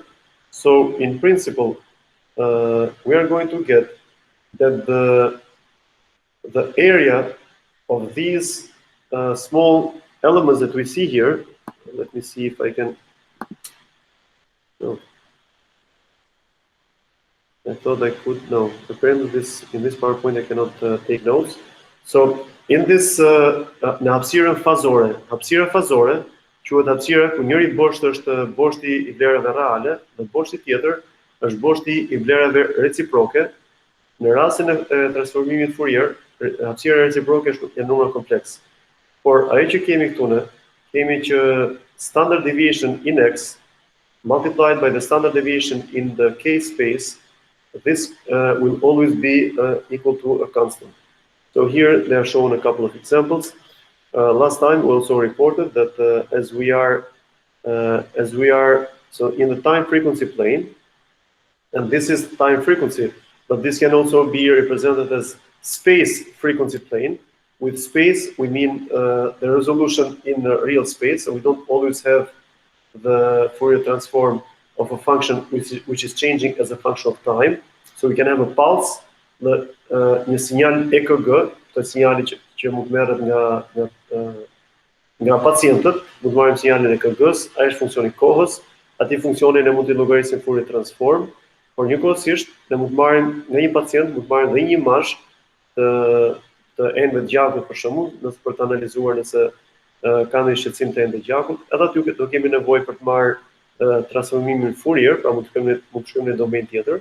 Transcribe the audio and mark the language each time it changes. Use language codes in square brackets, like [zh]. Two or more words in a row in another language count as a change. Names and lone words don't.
[en] So in principle, we are going to get that the area of these small elements that we see here, let me see if I can, no. I thought I could, no, apparently in this PowerPoint I cannot take notes. So in this [sq] në hapësirën fazore, quhet hapësira ku njëri bosht është boshti I vlerave reale dhe boshti tjetër është boshti I vlerave reciproke. Në rastin e transformimit Fourier, hapësira reciproke është një numër kompleks. Por ajo që kemi këtu ne, kemi që [en] standard deviation in x multiplied by the standard deviation in the K space, this will always be equal to a constant. So here they are shown a couple of examples. Last time we also reported that as we are so in the time frequency plane, and this is time frequency, but this can also be represented as space frequency plane. With space, we mean the resolution in the real space, so we don't always have the Fourier transform of a function which is changing as a function of time. So we can have a pulse [sq] një sinjal EKG, të sinjalit që mund merret nga pacientët, mund marrim sinjalin e EKG-s, ai është funksioni i kohës, aty funksionin e mund t'i llogarisim [en] Fourier transform, [sq] por njëkohësisht ne mund marrim nga një pacient, mund marrim dhe një imazh të enëve të gjakut për shembull, nëse për të analizuar nëse ka ndonjë shqetësim të enëve të gjakut, edhe aty do kemi nevojë për të marrë transformimin Fourier, pra mund të shkojmë në domen tjetër.